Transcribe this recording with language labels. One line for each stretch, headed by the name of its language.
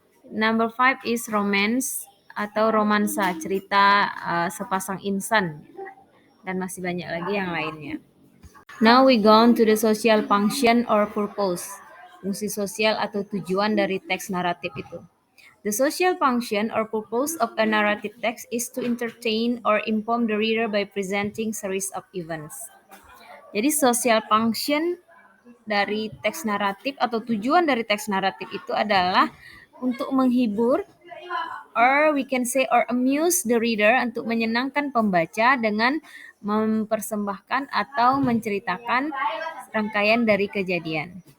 English: Number 5 is romance
Indonesian: atau romansa, cerita sepasang insan. Dan masih banyak lagi yang lainnya.
English: Now we go on to the social function or purpose.
Indonesian: Fungsi sosial atau tujuan dari teks naratif itu.
English: The social function or purpose of a narrative text is to entertain or inform the reader by presenting series of events.
Indonesian: Jadi social function dari teks naratif atau tujuan dari teks naratif itu adalah untuk menghibur
English: or we can say or amuse the reader,
Indonesian: untuk menyenangkan pembaca dengan mempersembahkan atau menceritakan rangkaian dari kejadian.